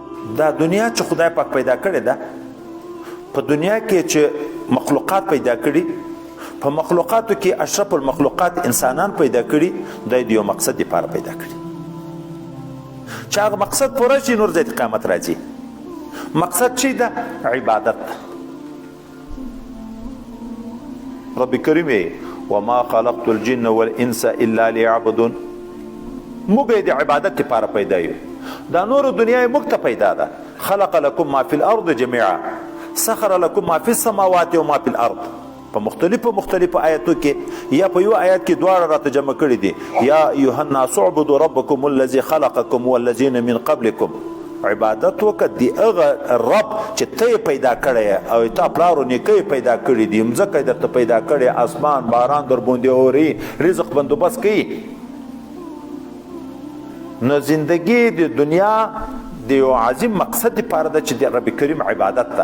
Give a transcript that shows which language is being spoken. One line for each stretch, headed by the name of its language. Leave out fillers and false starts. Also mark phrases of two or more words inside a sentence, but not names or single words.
Pashto: دا دنیا چې خدای پاک پیدا کړې ده، په دنیا کې چې مخلوقات پیدا کړي، په مخلوقاتو کې
Arabic: اشرف المخلوقات
Pashto: انسانان پیدا کړي، د یو مقصد لپاره پیدا کړي. چې هغه مقصد پوره شي نور ځای قیامت راځي. مقصد چی ده؟ عبادت. رب کریم
Arabic: وما خلقت الجن والانس الا ليعبدون.
Pashto: موږ د عبادت لپاره پیدا یو. دا نور دنیا موږ ته پیدا ده.
Arabic: خلق لكم ما في الارض جميعا سخر لكم ما في السماوات وما في الارض.
Pashto: په مختلفو آیاتو کې یا په یو آیات کې دواړه راته جمع کړي دي.
Arabic: یا ایها الناس اعبدوا ربکم الذي خلقکم والذین من قبلکم.
Pashto: عبادت وکړه د هغه رب چې ته پیدا کړی او تا پلارو نیکه پیدا کړي دي، مځکه درته پیدا کړی، اسمان باران در باندې اوري، رزق بندوبست کوي. نو زندگی د دنیا د یو عظیم مقصد لپاره ده چې د رب کریم عبادت ده.